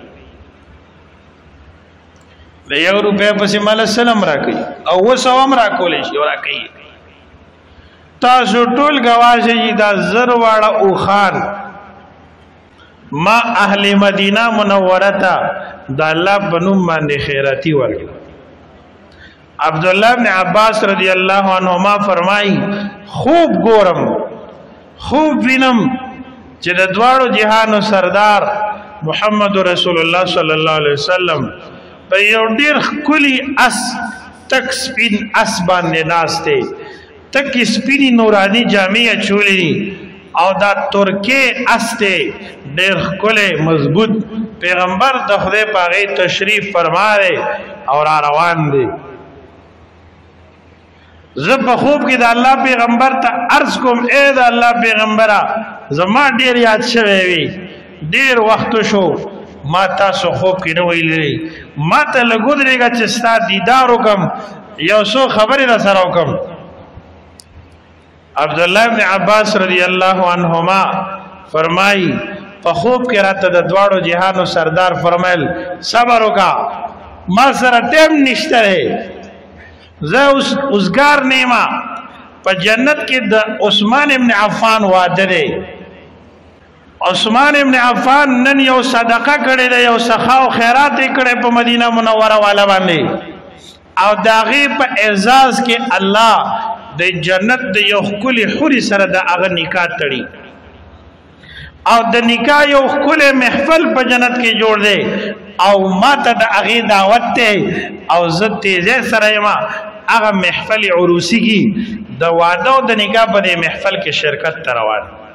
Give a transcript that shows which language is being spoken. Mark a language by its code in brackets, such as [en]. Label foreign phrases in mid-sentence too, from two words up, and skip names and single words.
[ps] د 1 روپۍ پسې مال سلم راکوي او اوس هم راکولی شي او راکوي. تاسو ټول ګواه شئ چې دا 1000 واړه اوښان ما اهل مدینه منوره ته د الله په نوم باندې خیراتي ورکړه. عبداللہ ابن عباس [ar] رضی اللہ عنہما [ps] فرمائی خوب گورم خوب وینم چې د دواړو جهانو سردار محمد رسول الله [ar] صلی الله علیه وسلم [ps] په یو ډیر ښکلي اس تک سپین اس باندې ناسته، تک سپینی نورانی جامې اچولې او دا ترکي اس ته ډیر ښکلی مضبوط پیغمبر د خدای په هغې تشریف فرماره او را روان دی. زه په خوب کې د الله پیغمبر ته عرض کوم اے د الله پیغمبره زما ډیر یاد شوی وي، ډیر وخت شو ما تاسو خوب کې نه ویلې، ما ته لږ ودرېږه چې ستا دیدار وکړم، یو څو خبرې را سره وکړم. عبداللہ ابن عباس [ar] رضی اللہ عنہما [ps] فرمائی په خوب کې راته د دواړو جهانو سردار فرمایل صبر وکړه، ما سره ټیم نشته دی، زه اوسګار نیما په جنت کې د عثمان ابن عفان واده دی. عثمان ابن عفان نن یو صدقه کړی دی، یو سخا او خیرات یې کړی په مدینه منوره والا باندې، او د هغې په اعزاز کې الله د جنت د یو ښکلي حوري سره د هغه نکاح تړي، او د نکاح یو ښکلی محفل په جنت کې جوړ دی، او ما ته د هغې دعوت دی او زه تیزی سره یم هغه محفل عروسی کی د واده او د نکاح په دې محفل کې شرکت ته روان.